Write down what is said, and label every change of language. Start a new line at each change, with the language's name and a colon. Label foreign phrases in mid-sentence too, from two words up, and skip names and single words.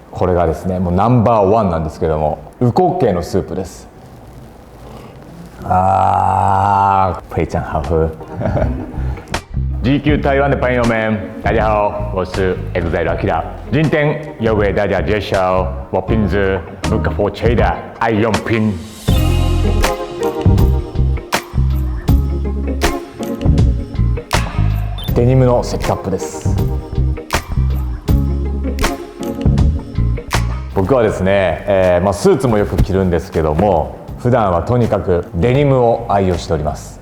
Japanese: これがですねもうナンバーワンなんですけども、烏骨鶏のスープです。
Chinese: 非常好喝。GQ 台湾的朋友们，大家好，我是 EXILE AKIRA。今天要为大家介绍我平时不可或缺的爱用品。
Japanese: デニムのセットアップです。僕はですね、スーツもよく着るんですけども、普段はとにかくデニムを愛用しております。